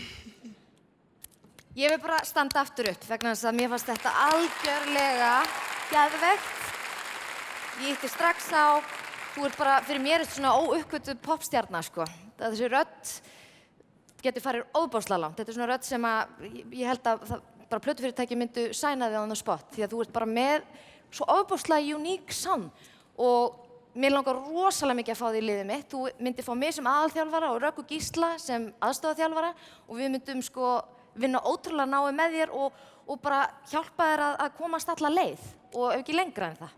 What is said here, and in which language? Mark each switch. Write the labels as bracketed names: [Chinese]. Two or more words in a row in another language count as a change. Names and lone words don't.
[Icelandic] Ég vil bara standa aftur upp vegna þess að mér fannst þetta algjörlega geðveikt. Ég hitti strax á, þú ert bara, fyrir mér er þetta svona óuppgötuð popstjarna, sko. Þessi rödd getur farið óbáslega langt. Þetta er svona rödd sem að ég held að bara plötufyrirtæki myndu sæna þig [English] on the spot [Icelandic] því að þú ert bara með svo óbáslega [English] unique sound [Icelandic] og mér langar rosalega mikið að fá þig í liðið mitt. Þú myndir fá mig sem aðalþjálfara og Röggu Gísla sem aðstoðarþjálfara og við myndum sko vinna ótrúlega náið með þér og bara hjálpa þér að komast alla leið og ef ekki lengra en það.